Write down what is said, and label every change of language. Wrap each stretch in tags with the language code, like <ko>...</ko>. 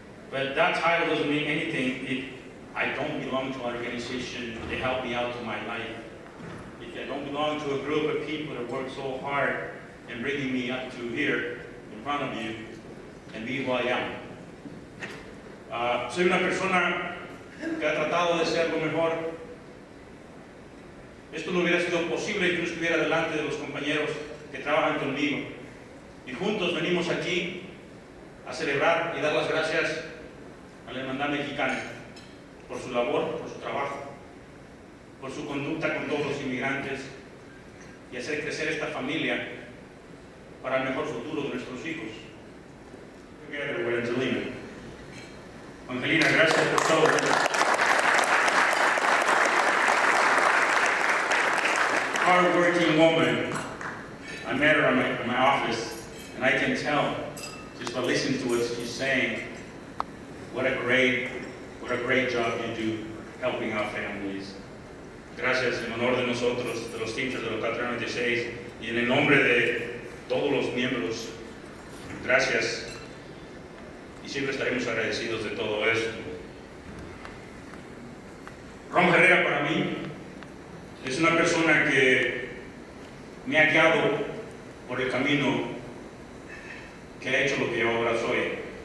<en>But that title doesn't mean anything if I don't belong to an organization that helped me out to my life. If I don't belong to a group of people that work so hard in bringing me up to here in front of you and be who I am.</en> <es>Soy una persona que ha tratado de ser lo mejor. Esto no hubiera sido posible si no estuviera delante de los compañeros que trabajan conmigo. Y juntos venimos aquí a celebrar y dar las gracias a la Hermandad Mexicana por su labor, por su trabajo, por su conducta con todos los inmigrantes y hacer crecer esta familia para el mejor futuro de nuestros hijos.</es> <en>Together with Angelina.</en> <es>Angelina, gracias por todo.</es> <en>Hard-working woman. I met her in my office, and I can tell just by listening to what she's saying, what a great job you do helping out families.</en> <es>Gracias en honor de nosotros, de los Teamsters de Local 396, y en el nombre de todos los miembros. Gracias, y siempre estaremos agradecidos de todo esto. Ron Herrera para mí es una persona que me ha guiado por el camino que ha hecho lo que yo ahora soy.</es>